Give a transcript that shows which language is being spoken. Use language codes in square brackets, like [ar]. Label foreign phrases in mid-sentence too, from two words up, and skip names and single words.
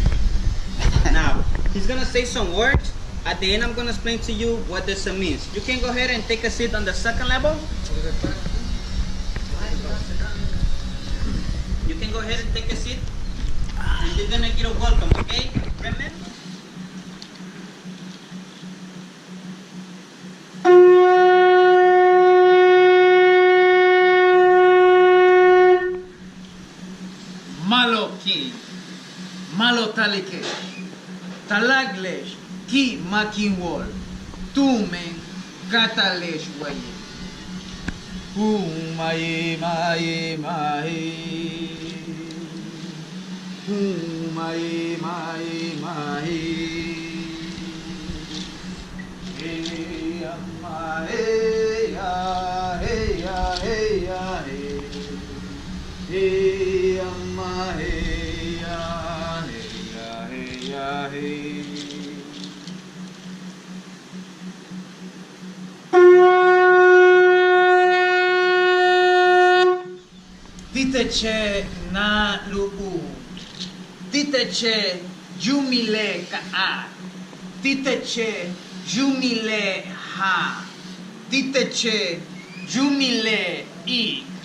[en] Now, he's gonna say some words. At the end, I'm gonna explain to you what this means. You can go ahead and take a seat on the 2nd level. You can go ahead and take a seat. And you're gonna get a welcome, okay? Remember? Malo ki, malo talike, talaglesh ki makinwol, tumen katalesh waye. Maye maye maye, maye maye maye, hey amma hey ya hey ya hey ya hey, hey amma hey ya hey ya hey ya hey. Titeche na lu'u, titeche jumile ka'a, titeche jumile ha, titeche jumile i.